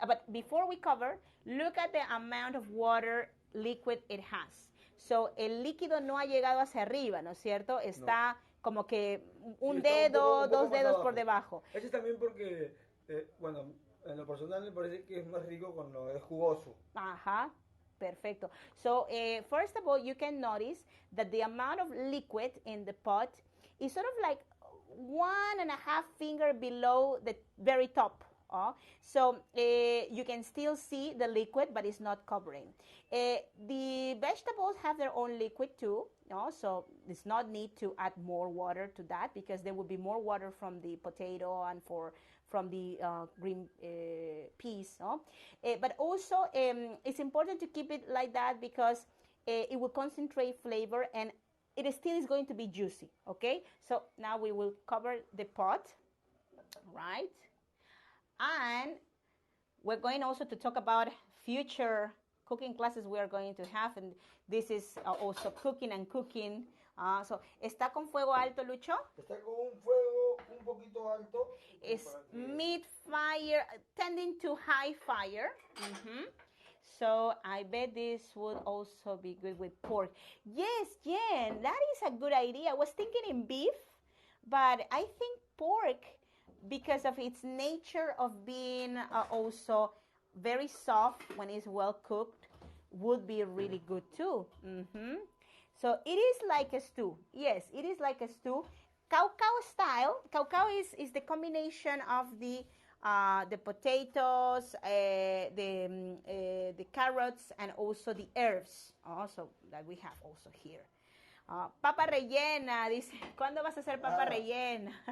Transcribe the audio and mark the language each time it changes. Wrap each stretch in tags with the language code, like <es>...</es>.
<en>But before we cover, look at the amount of water liquid it has.</en> <es>So el líquido no ha llegado hacia arriba, ¿no es cierto? Está como que un dedo, un poco dos dedos por debajo. Eso es también porque, bueno, en lo personal me parece que es más rico cuando es jugoso. Ajá. Perfecto.</es> <en>So first of all, you can notice that the amount of liquid in the pot is sort of like 1.5 finger below the very top. So you can still see the liquid, but it's not covering. The vegetables have their own liquid too, so it's not need to add more water to that, because there will be more water from the potato and from the green peas. But also it's important to keep it like that, because it will concentrate flavor, and it still is going to be juicy. Okay, so now we will cover the pot, right? And we're going also to talk about future cooking classes we are going to have, and this is also cooking and cooking.</en> <es>So, ¿está con fuego alto, Lucho? Está con un fuego un poquito alto.</es> <en>It's mid-fire, tending to high fire. So I bet this would also be good with pork. Yes, Jen, that is a good idea. I was thinking in beef, but I think pork, because of its nature of being also very soft when it's well cooked, would be really good too. So it is like a stew. Yes, it is like a stew. Caucao style. Caucao is the combination of the potatoes, the carrots, and also the herbs, also that we have also here.</en> <es>Papa rellena, dice, ¿cuándo vas a hacer papa rellena?</es>